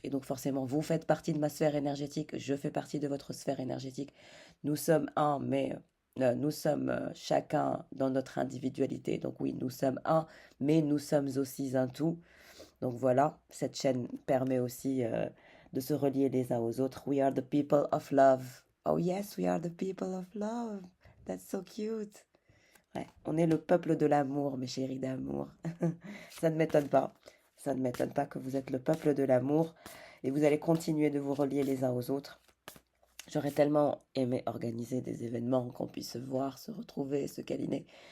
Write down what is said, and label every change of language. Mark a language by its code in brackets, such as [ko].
[fr] Et donc, forcément, vous faites partie de ma sphère énergétique, je fais partie de votre sphère énergétique. Nous sommes un, mais nous sommes chacun dans notre individualité. Donc oui, nous sommes un, mais nous sommes aussi un tout. Donc voilà, cette chaîne permet aussi de se relier les uns aux autres. [en] We are the people of love. Oh yes, we are the people of love. That's so cute. [fr] Ouais, on est le peuple de l'amour, mes chéris d'amour. Ça ne m'étonne pas. Ça ne m'étonne pas que vous êtes le peuple de l'amour et vous allez continuer de vous relier les uns aux autres. J'aurais tellement aimé organiser des événements qu'on puisse se voir, se retrouver, se câliner.